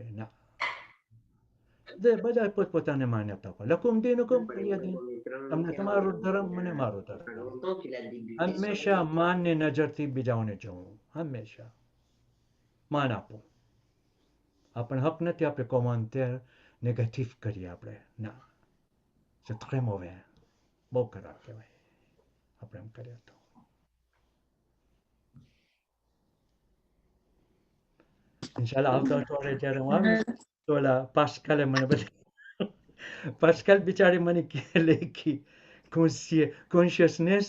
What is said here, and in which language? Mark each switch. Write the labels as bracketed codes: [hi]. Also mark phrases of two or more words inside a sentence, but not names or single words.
[gu] ના, બધા પોતપોતાને માન્યતા પર. [ar] لكم دينكم ولي دين. [gu] તમને તમારો ધર્મ, મને મારો ધર્મ. હંમેશા માનની નજરથી બીજાઓને જોવું, હંમેશા માન આપવું. આપણે હક નથી આપણે કોમેન્ટેર નેગેટિવ કરીએ આપણે. ના, [fr] c'est très mauvais. [gu] બહુ ખરાબ કહેવાય આપણે એમ કરીએ તો. ઇન્શાલ્લાહ આવતા અઠવાડિયે જ્યારે હું આવીશ તો ઓલા પાસ્કલે મને બધી પાસ્કલ બિચારી મને લેખી કોન્શિયસનેસ